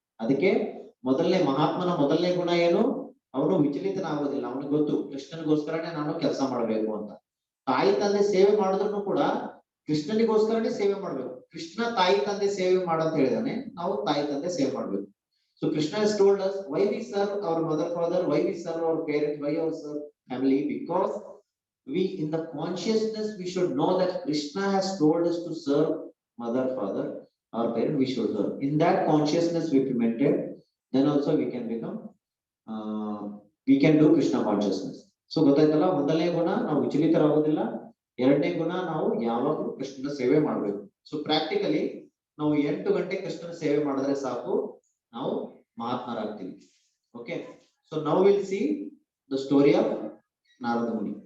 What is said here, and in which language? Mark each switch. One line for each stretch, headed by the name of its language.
Kannada: ಅದಕ್ಕೆ ಮಹಾತ್ಮನ ಮೊದಲನೇ ಗುಣ ಏನು, ಅವನು ವಿಚಲಿತನಾಗೋದಿಲ್ಲ. ಅವನಿಗೆ ಗೊತ್ತು ಕೃಷ್ಣನಿಗೋಸ್ಕರನೇ ನಾನು ಕೆಲಸ ಮಾಡ್ಬೇಕು ಅಂತ. ತಾಯಿ ತಂದೆ ಸೇವೆ ಮಾಡಿದ್ರು ಕೂಡ ಕೃಷ್ಣನಿಗೋಸ್ಕರನೇ ಸೇವೆ ಮಾಡ್ಬೇಕು. ಕೃಷ್ಣ ತಾಯಿ ತಂದೆ ಸೇವೆ ಮಾಡಂತ ಹೇಳಿದಾನೆ, ನಾವು ತಾಯಿ ತಂದೆ ಸೇವೆ ಮಾಡ್ಬೇಕು.
English: So Krishna has told us why we serve our mother, father, why we serve our parents, why we serve family, because we in the consciousness we should know that Krishna has told us to serve mother, father, our parent, we should serve. In that consciousness we implemented, then also we can become we can do Krishna consciousness.
Kannada: So ಗೊತ್ತಾಯ್ತಲ್ಲ, ಮೊದಲನೇ ಗುಣ ನಾವು ವಿಚಲಿತರಾಗೋದಿಲ್ಲ, ಎರಡನೇ ಗುಣ ನಾವು ಯಾವಾಗಲೂ ಕೃಷ್ಣನ ಸೇವೆ ಮಾಡಬೇಕು. ಸೊ ಪ್ರಾಕ್ಟಿಕಲಿ ನಾವು 8 ಗಂಟೆ ಕೃಷ್ಣನ ಸೇವೆ ಮಾಡಿದ್ರೆ ಸಾಕು, ನಾವು ಮಹಾತ್ಮರಾಗ್ತೀವಿ.
English: Okay, so now will see the story of Narada Muni.